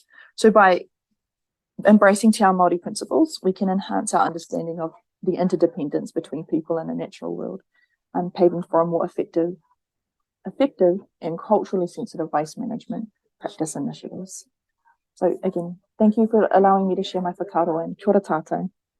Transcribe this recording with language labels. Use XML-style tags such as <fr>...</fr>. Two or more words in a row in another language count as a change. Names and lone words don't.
<en>So by embracing</en> <mi>Te Ao Māori</mi> <en>principles, we can enhance our understanding of the interdependence between people and the natural world, and paving for a more effective and culturally sensitive waste management practice initiatives. So again, thank you for allowing me to share my whakaaro, and</en> <mi>kia ora tātou.</mi>